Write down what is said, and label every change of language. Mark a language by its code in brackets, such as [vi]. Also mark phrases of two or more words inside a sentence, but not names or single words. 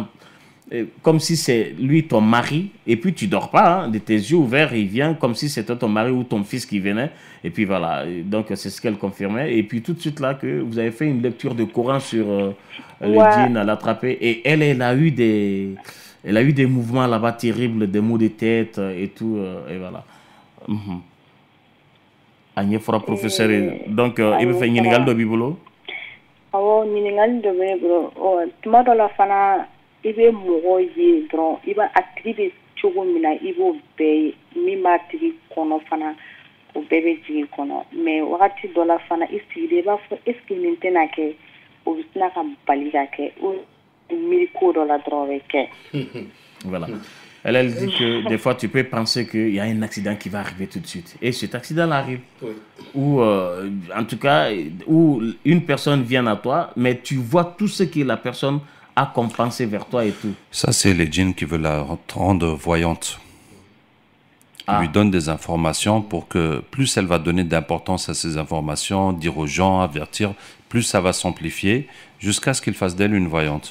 [fr] comme si c'est lui ton mari, et puis tu dors pas, hein, de tes yeux ouverts, il vient comme si c'était ton mari ou ton fils qui venait, et puis voilà, donc c'est ce qu'elle confirmait, et puis tout de suite là, que vous avez fait une lecture de Coran sur le djinn à l'attraper, et elle a eu des mouvements là-bas terribles, des maux de tête et tout, et voilà. Agnès Fora, professeur, donc il veut faire [bm] ɲininkali dɔ b'i bolo? Awɔ, ɲininkali dɔ bɛ ne bolo, tuma dɔ la fana i bɛ mɔgɔ ye dɔrɔn i b'a a tigi bɛ cogo min na i b'o bɛɛ ye min b'a tigi kɔnɔ fana o bɛɛ bɛ jigin kɔnɔ mais wagati dɔ la fana i sigilen i b'a fɔ [fr] est ce que [bm] nin tɛna kɛ o bɛ sina ka bali ka kɛ o miiri ko dɔ la dɔrɔn o bɛ kɛ. [fr] Voilà. Elle dit que des fois tu peux penser qu'il y a un accident qui va arriver tout de suite et cet accident arrive, ou en tout cas où une personne vient à toi mais tu vois tout ce que la personne a compensé vers toi et tout. Ça, c'est les djinns qui veulent la rendre voyante. Ils lui donnent des informations pour que plus elle va donner d'importance à ces informations, dire aux gens, avertir, plus ça va s'amplifier jusqu'à ce qu'il fasse d'elle une voyante.